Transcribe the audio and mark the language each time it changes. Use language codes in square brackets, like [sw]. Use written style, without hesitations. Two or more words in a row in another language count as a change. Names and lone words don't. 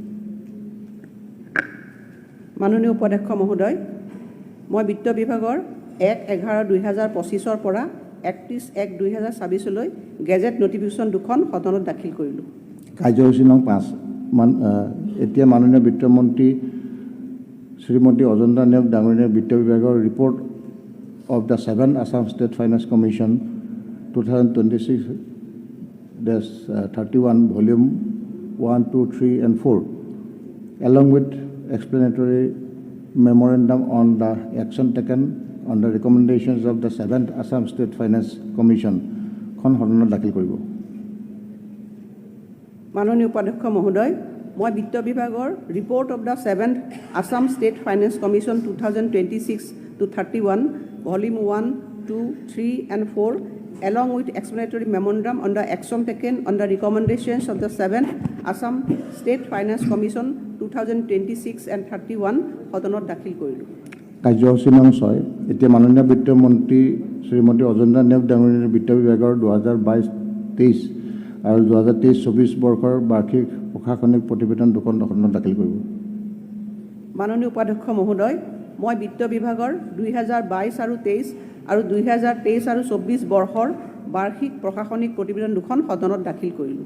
[as] মাননীয় উপাধ্যক্ষ মহোদয়, মই বিত্ত বিভাগৰ 1/11/2025 পৰা 31/1/2026 [en] gazette notification [as] দুখন সদনত দাখিল কৰিলোঁ। কাৰ্যসূচী নং 5 এতিয়া মাননীয় বিত্তমন্ত্ৰী শ্ৰীমতী অজন্তা নেওগ ডাঙৰীয়ানীয়ে বিত্ত বিভাগৰ [en] report of the 7th Assam State Finance Commission 2026-31 Volume 1, 2, 3 and 4 along with explanatory memorandum on the action taken on the recommendations of the 7th Assam State Finance Commission [as] খন সদনত দাখিল কৰিব। মাননীয় উপাধ্যক্ষ মহোদয়, মই বিত্ত বিভাগৰ [en] report of the 7th Assam State Finance Commission 2026-31 Volume 1, 2, 3 and 4 along with explanatory memorandum on the action taken on the recommendations of the 7th Assam State Finance Commission 2026-31 [as] সদনত দাখিল কৰিলোঁ। কাৰ্যসূচী নং 6 এতিয়া মাননীয় বিত্তমন্ত্ৰী শ্ৰীমতী অজন্তা নেওগ ডাঙৰীয়ানীয়ে বিত্ত বিভাগৰ 2022-23 আৰু 2023-24 বৰ্ষৰ বাৰ্ষিক প্ৰশাসনিক প্ৰতিবেদন দুখন সদনত দাখিল কৰিব। মাননীয় উপাধ্যক্ষ মহোদয়, মই বিত্ত বিভাগৰ 2022 আৰু 23 আৰু 2023 আৰু 24 বৰ্ষৰ বাৰ্ষিক প্ৰশাসনিক প্ৰতিবেদন দুখন সদনত দাখিল কৰিলোঁ।